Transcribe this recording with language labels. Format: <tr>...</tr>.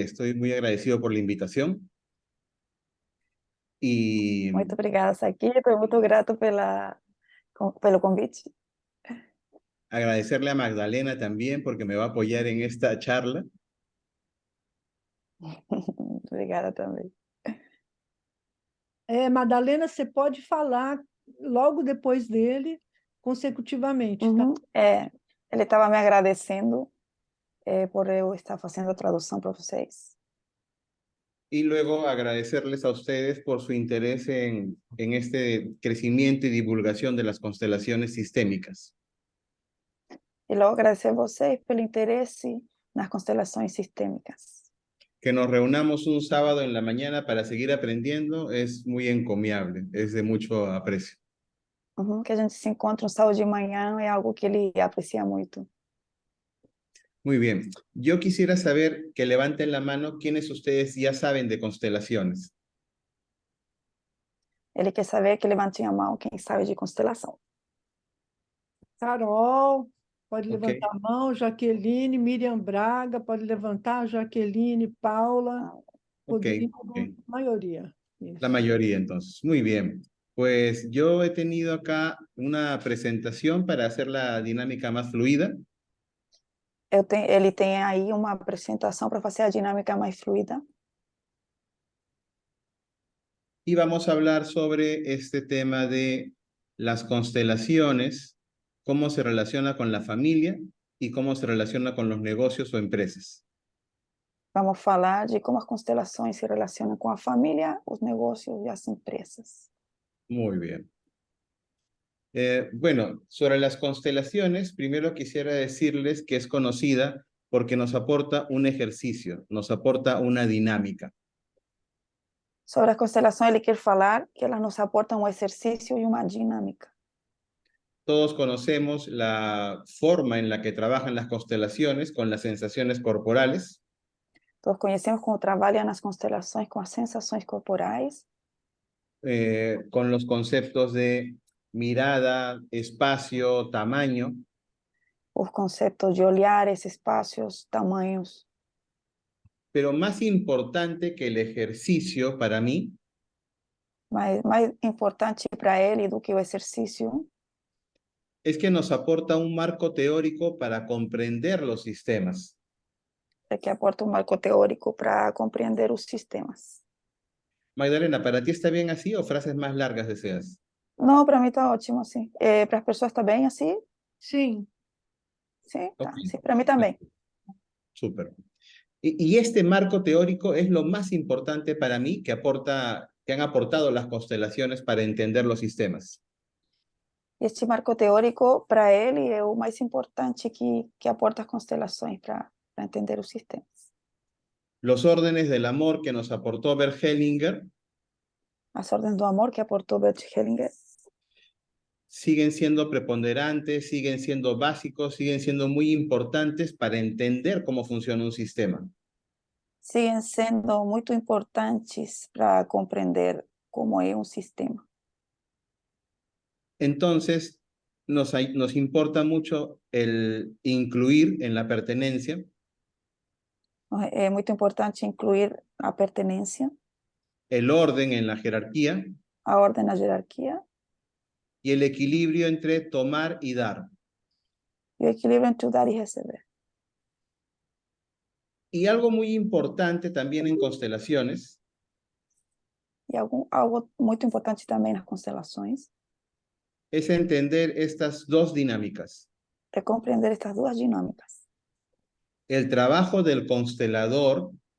<es>Estoy muy agradecido por la invitación. Y</es> <pt>Muito obrigada, Saki. Estou muito grato pelo convite.</pt> <es>agradecerle a Magdalena también porque me va a apoyar en esta charla.</es> <pt>Obrigada também. Madalena, você pode falar logo depois dele, consecutivamente, tá? Ele estava me agradecendo por eu estar fazendo a tradução para vocês.</pt> <es>Y luego agradecerles a ustedes por su interés en este crecimiento y divulgación de las constelaciones sistémicas.</es> <pt>E logo agradecer a vocês pelo interesse nas constelações sistêmicas.</pt> <es>Que nos reunamos un sábado en la mañana para seguir aprendiendo es muy encomiable, es de mucho aprecio.</es> <pt>Que a gente se encontre sábado de manhã é algo que ele aprecia muito.</pt> <es>Muy bien. Yo quisiera saber que levanten la mano quienes ustedes ya saben de constelaciones.</es> <pt>Ele quer saber que levantem a mão quem sabe de constelação. Carol, pode levantar a mão. Jaqueline, Miriam Braga, pode levantar.</pt> <es>Jaqueline, Paula, Rodrigo, mayoría. La mayoría, entonces. Muy bien. Pues yo he tenido acá una presentación para hacer la dinámica más fluida.</es> <pt>Ele tem aí uma apresentação para fazer a dinâmica mais fluida.</pt> <es>Y vamos a hablar sobre este tema de las constelaciones, cómo se relaciona con la familia y cómo se relaciona con los negocios o empresas.</es> <pt>Vamos falar de como as constelações se relacionam com a família, os negócios e as empresas.</pt> <es>Muy bien. Bueno, sobre las constelaciones, primero quisiera decirles que es conocida porque nos aporta un ejercicio, nos aporta una dinámica.</es> <pt>Sobre as constelações, ele quer falar que elas nos aportam um exercício e uma dinâmica.</pt> <es>Todos conocemos la forma en la que trabajan las constelaciones con las sensaciones corporales.</es> <pt>Todos conhecemos como trabalham nas constelações com as sensações corporais.</pt> <es>Con los conceptos de mirada, espacio, tamaño.</es> <pt>Os conceptos de olhares, espaços, tamanhos.</pt> <es>Pero más importante que el ejercicio para mí,</es> <pt>mais importante para ele do que o exercício,</pt> <es>es que nos aporta un marco teórico para comprender los sistemas.</es> <pt>é que aporta um marco teórico para compreender os sistemas.</pt> <es>Magdalena, ¿para ti está bien así o frases más largas deseas?</es> <pt>Não, para mim está ótimo assim. Para as pessoas está bem assim? Sim. Sim, tá.</pt> <en>Okay.</en> <pt>Sim, para mí também.</pt> <es>Súper. Y este marco teórico es lo más importante para mí que aporta que han aportado las constelaciones para entender los sistemas.</es> <pt>Este marco teórico, para ele, é o mais importante que aporta as constelações para entender os sistemas.</pt> <es>Los órdenes del amor que nos aportó Bert Hellinger</es> <pt>As ordens do amor que aportou Bert Hellinger</pt> <es>siguen siendo preponderantes, siguen siendo básicos, siguen siendo muy importantes para entender cómo funciona un sistema.</es> <pt>siguen sendo muito importantes para compreender como é um sistema.</pt> <es>Entonces, nos importa mucho el incluir en la pertenencia</es> <pt>É muito importante incluir a pertenência,</pt> <es>el orden en la jerarquía</es> <pt>a ordem na jerarquia</pt> <es>y el equilibrio entre tomar y dar.</es> <pt>e o equilíbrio entre o dar e receber.</pt> <es>Y algo muy importante también en constelaciones</es> <pt>E algo muito importante também nas constelações</pt> <es>es entender estas dos dinámicas.</es> <pt>é compreender estas duas dinâmicas.</pt> <es>El trabajo del constelador</es>